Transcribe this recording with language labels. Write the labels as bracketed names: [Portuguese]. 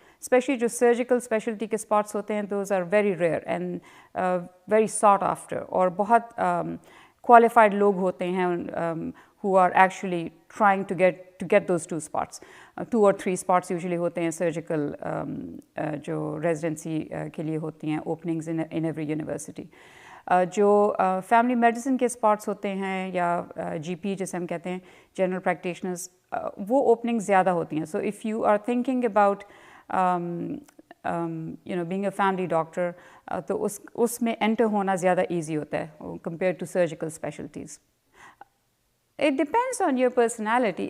[English] Especially [Hindi] जो surgical specialty के spots होते हैं, [English] those are very rare and very sought after. [Hindi] और बहुत qualified लोग होते हैं [English] who are actually trying to get those 2 spots. 2 or 3 spots usually होते हैं surgical [Hindi] जो residency के लिए होती हैं [English] openings in every university. [Hindi] जो family medicine के spots होते हैं या GP जिसे हम कहते हैं general practitioners, वो openings ज़्यादा होती हैं. [English] So if you are thinking about being a family doctor, [Hindi] तो उसमें enter होना ज़्यादा easy होता है [English] compared to surgical specialties. It depends on your personality.